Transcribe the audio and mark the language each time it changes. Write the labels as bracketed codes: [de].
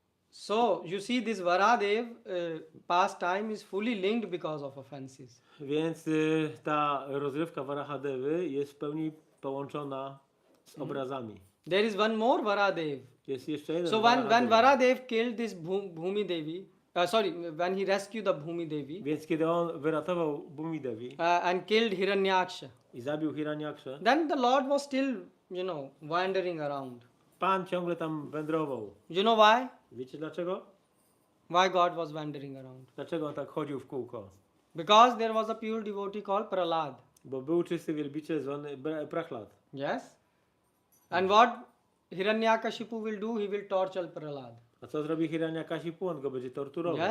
[en] So you see, this Varahadev pastime is fully linked because of offenses. [pl] Więc ta rozrywka Varahadevy jest w pełni połączona z obrazami. [en] There is one more Varahadev. [pl] Jest jeszcze jeden [en] So when [pl] Varahadeva. [en] Varahadev killed this Bhumi Devi, when he rescued the Bhumi Devi [pl] Więc kiedy on wyratował Bhumi Devi [en] and killed Hiranyaksha, [pl] i zabił Hiranyaksha, [en] then the Lord was still, wandering around. [pl] Pan ciągle tam wędrował. [en] You know why? [pl] Wiecie dlaczego? [en] Why God was wandering around? [pl] Dlaczego on tak chodził w kółko? [en] Because there was a pure devotee called Prahlad. [pl] Bo był czysty wielbiciel zwany Prahlad. [en] Yes? And what Hiranyakashipu will do? He will torture Prahlad. [pl] A co zrobi Hiranyakashipu? On go będzie torturował.